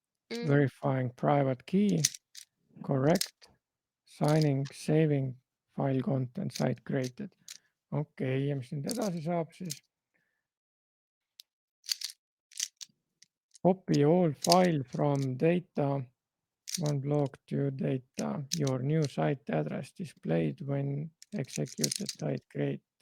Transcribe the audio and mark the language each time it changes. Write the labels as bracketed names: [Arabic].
[English] Verifying private key, correct, signing, saving, file content, site created. [Estonian] Okei, ja mis nüüd edasi saab siis? [English] Copy all file from data, one block to data, your new site address displayed when executed site create.